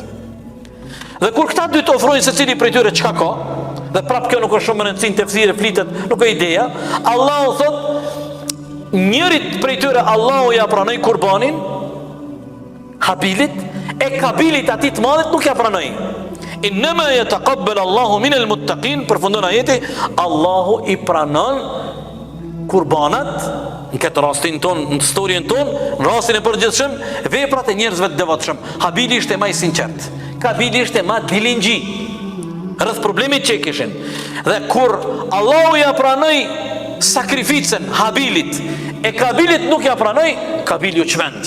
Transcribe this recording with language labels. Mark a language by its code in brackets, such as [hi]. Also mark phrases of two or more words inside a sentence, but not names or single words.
[sq] Dhe kur këta dy të ofrojnë secili prej tyre çka ka, dhe prap kjo nuk është shumë rëndësi në tefsire flitet, nuk është ideja. Allahu thot njërit prej tyre Allahu ja pranoi kurbanin Habilit, e Kabilit atit të madhit nuk ja pranoi. [ar] إنما يتقبل الله من المتقين, [sq] përfundon ajeti, Allahu i pranon kurbanat, në këtë rastin ton, në historien ton, në rastin e përgjithshëm, veprat e njerëzve të devotshëm. Habili ishte më i sinqert, Kabili ishte më dilingji rreth problemit që kishin. Dhe kur Allahu ja pranoi sakrificën Habilit, e Kabilit nuk ja pranoi, Kabili u çmend.